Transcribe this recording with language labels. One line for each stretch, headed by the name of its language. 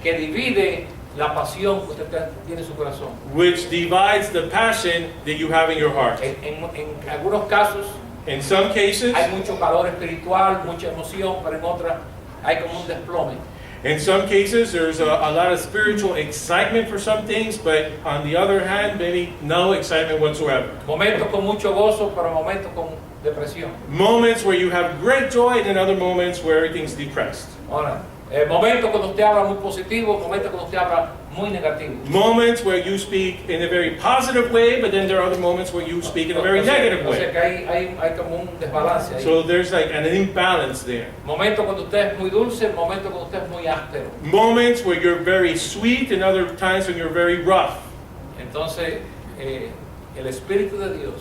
Spanish: que divide la pasión que usted tiene en su corazón.
English: which divides the passion that you have in your heart.
Spanish: En algunos casos
English: In some cases,
Spanish: hay mucho calor espiritual, mucha emoción, pero en otras hay como un desplome.
English: in some cases there's a lot of spiritual excitement for some things, but on the other hand, maybe no excitement whatsoever.
Spanish: Momentos con mucho gozo, pero momentos con depresión.
English: Moments where you have great joy, and then other moments where everything's depressed.
Spanish: Ahora, momentos cuando usted habla muy positivo, momentos cuando usted habla muy negativo.
English: Moments where you speak in a very positive way, but then there are other moments where you speak in a very negative
Spanish: O sea
English: way.
Spanish: que hay como un desbalance ahí.
English: So there's like an imbalance there.
Spanish: Momentos cuando usted es muy dulce, momentos cuando usted es muy áspero.
English: Moments where you're very sweet, and other times when you're very rough.
Spanish: Entonces, el Espíritu de Dios